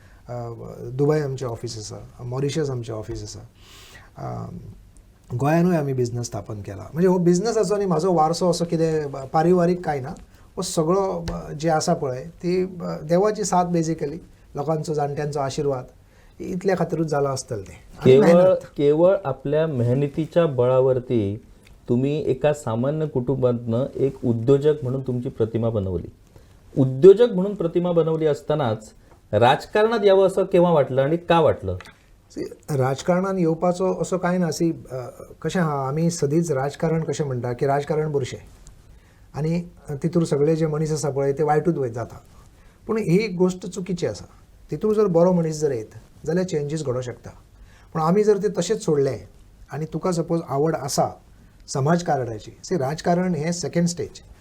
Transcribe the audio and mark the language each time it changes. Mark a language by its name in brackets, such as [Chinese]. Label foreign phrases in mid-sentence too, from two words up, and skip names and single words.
[Konkani] दुबय आमचें ऑफीस आसा, मॉरिशस आमचें ऑफीस आसा, गोंयानूय आमी बिझनस स्थापन केला. म्हणजे हो बिझनसाचो आनी म्हाजो वारसो असो कितें पारिवारीक कांय ना, हो सगळो जे आसा पळय ती देवाची साथ बेजिकली, लोकांचो जाणट्यांचो आशिर्वाद इतल्या खातीरूच जाला आसतलें तें. [Marathi] केवळ आपल्या मेहनतीच्या बळावरती तुम्ही एका सामान्य कुटुंबातनं एक उद्योजक म्हणून तुमची प्रतिमा बनवली. उद्योजक म्हणून प्रतिमा बनवली असतानाच राजकारणात यावं असं केव्हा वाटलं आणि का वाटलं? [Konkani] राजकारणात येवपाचो असो कांय ना. कशें आहा, आमी सदींच राजकारण कशें म्हणटा की राजकारण बुरशें आनी तितूर सगळे जे मनीस आसा पळय ते वायटूच जाता. पूण ही गोश्ट चुकीची आसा. तितूर जर बरो मनीस जर येत जाल्यार चेंजीस घडोवंक शकता. पूण आमी जर ते तशेंच सोडलें आनी तुका सपोज आवड आसा समाजकारणाची, राजकारण हें [English] second stage.